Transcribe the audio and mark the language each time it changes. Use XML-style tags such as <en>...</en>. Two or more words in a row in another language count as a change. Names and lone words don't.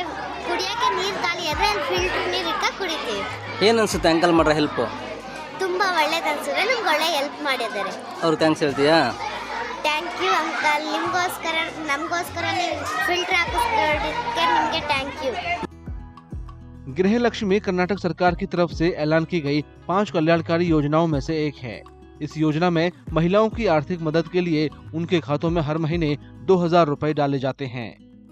<kn>ಕುಡಿಯೋಕ್ಕೆ ನೀರು ಖಾಲಿ ಆದರೆ ಫಿಲ್ಟ್ರ್ ನೀರು ಇಟ್ಟ ಕುಡಿತೀವಿ. ಏನು ಅನ್ಸುತ್ತೆ ಅಂಕಲ್ ಮಾಡ್ರೆ ಹೆಲ್ಪ್? ತುಂಬ ಒಳ್ಳೇದು ಅನ್ಸಿದ್ರೆ ನಮ್ಗೆ ಒಳ್ಳೆ ಹೆಲ್ಪ್ ಮಾಡಿದ್ದಾರೆ. ಅವ್ರು ಥ್ಯಾಂಕ್ಸ್ ಹೇಳ್ತೀಯಾ?</kn> <en>thank you uncle,</en> <kn>ನಮಗೋಸ್ಕರ ನೀವು ಫಿಲ್ಟರ್ ಹಾಕಿಸ್ಕೊಡೋದಕ್ಕೆ ನಿಮಗೆ</kn> <en>thank you.</en> <hi>गृह लक्ष्मी कर्नाटक सरकार की तरफ से ऐलान की गई 5 कल्याणकारी योजनाओं में से एक है। इस योजना में महिलाओं की आर्थिक मदद के लिए उनके खातों में हर महीने 2,000 रुपए डाले जाते हैं।</hi>